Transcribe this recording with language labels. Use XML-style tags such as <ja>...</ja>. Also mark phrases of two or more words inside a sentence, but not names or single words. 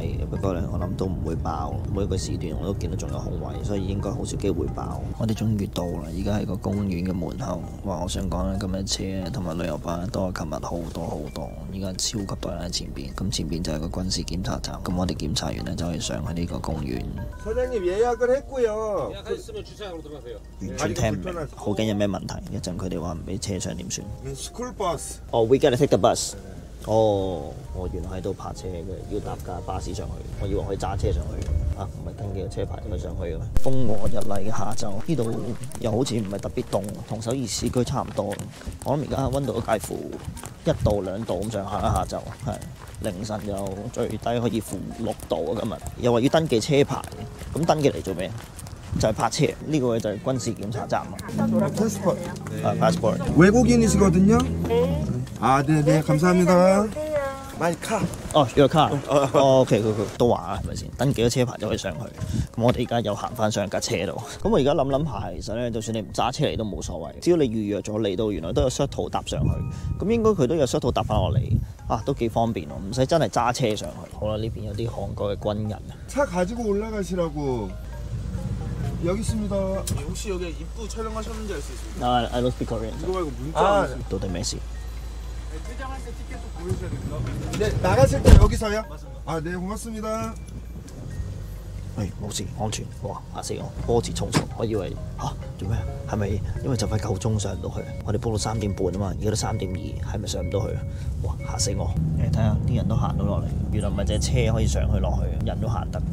<yue>不過咧我諗都唔會爆，每一個時段我都見到仲有空位，所以應該好少機會爆。我哋終於到啦，而家喺個公園嘅門口。哇！我想講咧，今日車同埋旅遊巴多過琴日好多好多，而家超級多人喺前邊。咁前邊就係個軍事檢查站，咁我哋檢查完咧就可以上去呢個公園。</yue> <ko>사장님 예약을 했고요. 예약하셨으면 주차장으로 들어가세요.</ko> <yue>完全聽唔明，好驚有咩問題。一陣佢哋話唔俾車上點算？</yue> <en>School bus. 哦，we gotta take the bus。</en> <yue>哦，我原來喺度泊車嘅，要搭架巴士上去。我以為可以揸車上去。啊，唔係登記個車牌點樣上去嘅咩？風和日麗嘅下晝，呢度又好似唔係特別凍，同首爾市區差唔多。我諗而家溫度都介乎1度2度咁上下啦，下晝係凌晨就最低可以負6度啊！今日又話要登記車牌，咁登記嚟做咩？就係泊車。呢個位就係軍事檢查站啊。passport。</yue> <ko>외국인이시거든요. 네, 감사합니다.</ko> <en>My car。</en> <yue>哦，</yue> <en>your car。</en> <yue>OK，佢都話係咪先？登記咗車牌就可以上去。咁我哋而家又行翻上架車度。咁我而家諗下，其實咧，就算你唔揸車嚟都冇所謂，只要你預約咗嚟到，原來都有 shuttle 搭上去。咁應該佢都有 shuttle搭翻落嚟。啊，都幾方便喎，唔使真係揸車上去。好啦，呢邊有啲韓國嘅軍人啊。</yue> <ko>차 가지고 올라가시라고. 여기 있습니다. 혹시 여기 입구 촬영하셨는지 알 수 있습니다.</ko> <en>I don't speak Korean.</en> <ko>이거 말고 문자.</ko> <yue>到底咩事？</yue> <ko>퇴장할 때 티켓도 보여주셔야 됩니다. 네, 나가실 때 여기서요? 아, 네, 고맙습니다.</ko> <yue>冇事，安全。哇！嚇死我，波折重重。我以為做咩？係咪因為就快夠鐘上唔到去？我哋 book 到3點半啊嘛，而家都3點2，係咪上唔到去啊？哇！嚇死我！睇下啲人都行到落嚟，原來唔係淨係車可以上去落去，人都行得。</yue>